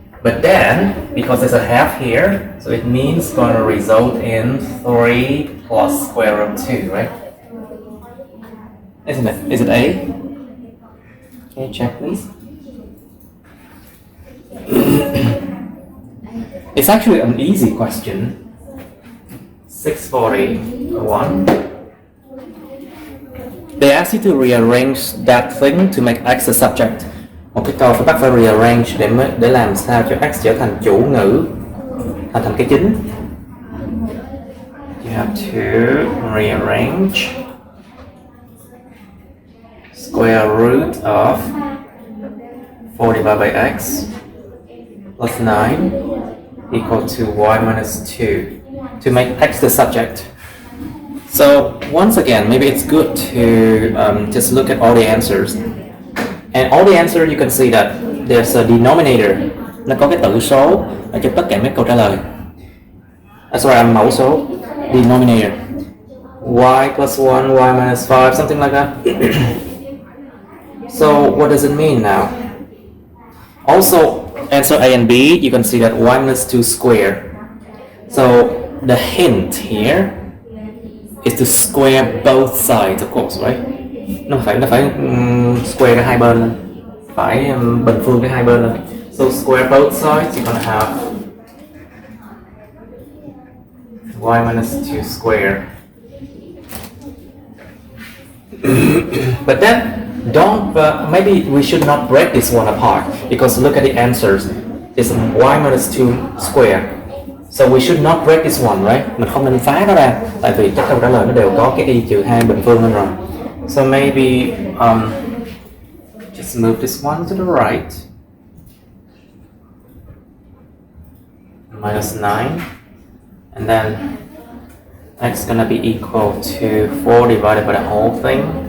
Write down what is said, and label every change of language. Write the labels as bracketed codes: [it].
[en] But then, because there's a half here, so it means it's going to result in 3 plus square root of 2, right? Isn't it? Is it A? Can you check, please? It's actually an easy question. 641. They ask you to rearrange that thing to make x a subject. [vi] Một cái câu phải bắt phải rearrange để làm sao cho x trở thành chủ ngữ, thành cái chính. [en] You have to rearrange square root of 4 divided by x plus 9 equal to y minus 2 to make x the subject. So once again, maybe it's good to just look at all the answers. And all the answer you can see that there's a denominator. [vi] Nó có cái tử số ở trong tất cả mấy câu trả lời. Mẫu số. [en] Denominator. Y plus 1, y minus 5, something like that. So what does it mean now? Also, answer A and B, you can see that y minus 2 square. So the hint here is to square both sides, of course, right? [vi] Nó phải square cái hai bên lên, phải bình phương cái hai bên lên. [en] So square both sides, you're gonna have y minus 2 square. But then maybe we should not break this one apart, because look at the answers. It's y minus 2 square. So we should not break this one, right? [vi] Mình không nên phá nó ra, tại vì các câu trả lời nó đều có cái y trừ 2 bình phương lên rồi. [en] So maybe just move this one to the right. Minus 9. And then x is gonna be equal to 4 divided by the whole thing.